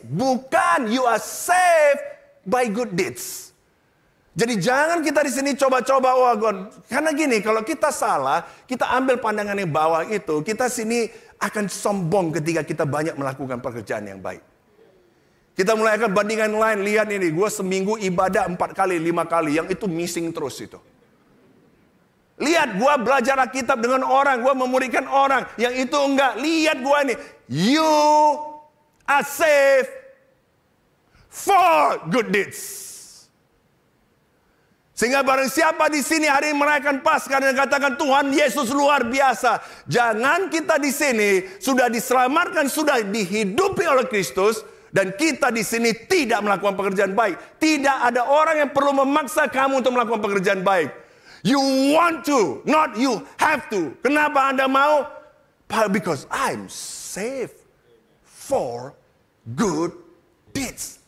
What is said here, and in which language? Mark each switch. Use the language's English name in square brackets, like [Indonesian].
[Indonesian] Bukan [English] you are saved by good deeds. [Indonesian] Jadi jangan kita di sini coba-coba, wah God. Karena gini, kalau kita salah, kita ambil pandangan yang bawah itu, kita sini akan sombong ketika kita banyak melakukan pekerjaan yang baik. Kita mulai akan bandingan lain, lihat ini, gue seminggu ibadah 4 kali, 5 kali, yang itu missing terus itu. Lihat, gue belajar Alkitab dengan orang, gue memuridkan orang, yang itu enggak. Lihat gue ini, [English] you are saved for good deeds. [Indonesian] Sehingga barang siapa di sini hari ini merayakan Paskah dan katakan Tuhan Yesus luar biasa. Jangan kita di sini sudah diselamatkan, sudah dihidupi oleh Kristus. Dan kita di sini tidak melakukan pekerjaan baik. Tidak ada orang yang perlu memaksa kamu untuk melakukan pekerjaan baik. [English] You want to, not you have to. [Indonesian] Kenapa Anda mau? [English] Because I'm saved for good deeds.